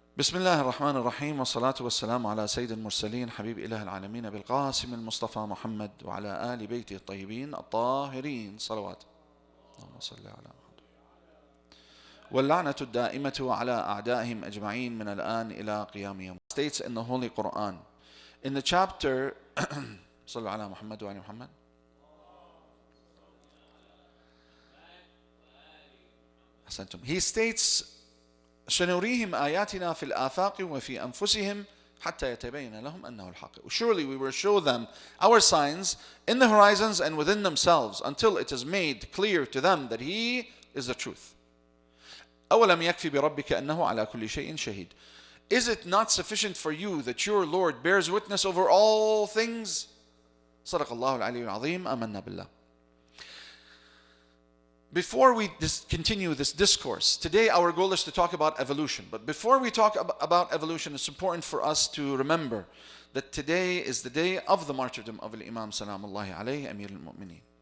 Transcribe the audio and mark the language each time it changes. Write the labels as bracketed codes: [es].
[ar] بسم الله الرحمن الرحيم والصلاة والسلام على سيد المرسلين حبيب إله العالمين بالقاسم المصطفى محمد وعلى آل بيته الطيبين الطاهرين صلوات اللهم صل على محمد واللعنة الدائمة على أعدائهم أجمعين من الآن إلى قيام يوم. [en] States in the Holy Quran in the chapter [ar] صلوا على محمد وعلى محمد. [en] He states [ar] سنريهم آياتنا في الآفاق وفي أنفسهم حتى يتبين لهم أنه الحق. [en] Surely we will show them our signs in the horizons and within themselves until it is made clear to them that He is the truth. [ar] أولم يكفي بربك أنه على كل شيء شهيد. [en] Is it not sufficient for you that your Lord bears witness over all things? [ar] صدق الله العلي العظيم. آمنا بالله. [en] Before we continue this discourse, today our goal is to talk about evolution. But before we talk about evolution, it's important for us to remember that today is the day of the martyrdom of Imam Salamullahi alayhi Amir al-Mu'mineen.